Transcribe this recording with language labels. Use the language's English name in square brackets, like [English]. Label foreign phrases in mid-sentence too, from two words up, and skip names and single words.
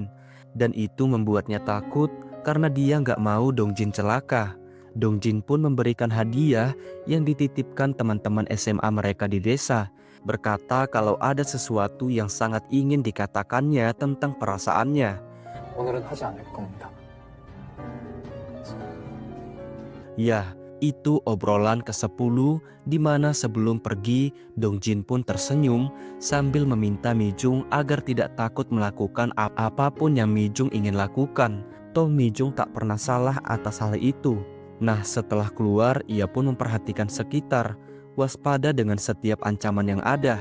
[Indonesian] Dan itu membuatnya takut karena dia nggak mau Dongjin celaka. Dongjin pun memberikan hadiah yang dititipkan teman-teman SMA mereka di desa. Berkata kalau ada sesuatu yang sangat ingin dikatakannya tentang perasaannya. [Korean] 오늘은 하지 않을 겁니다. [Indonesian] Ya, itu obrolan ke-10 di mana sebelum pergi Dongjin pun tersenyum sambil meminta Mi-jung agar tidak takut melakukan apapun yang Mi-jung ingin lakukan. Toh Mi-jung tak pernah salah atas hal itu. Nah, setelah keluar ia pun memperhatikan sekitar, waspada dengan setiap ancaman yang ada.